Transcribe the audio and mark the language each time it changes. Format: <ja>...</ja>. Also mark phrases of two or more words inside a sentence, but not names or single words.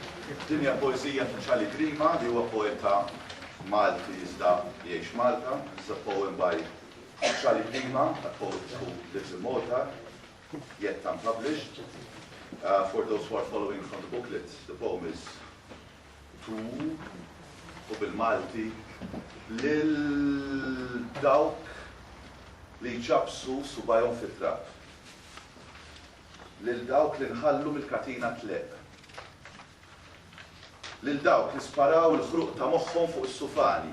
<mt>Dinja poezija ta' Ċali Grima li huwa poeta Malti iżda jgħix Malta.</mt> <en>It's a poem by Ċali Grima, a poet who lives in Malta, yet unpublished. For those who are following from the booklet, the poem is Tu u</en> <mt>bil-Malti lil dawk li ġabsu subajhom fit-trab. Lil dawk li nħallu mill-katina tleq. Lil dawk li sparaw il-ħruq ta' moħħhom fuq is-sufani.</mt>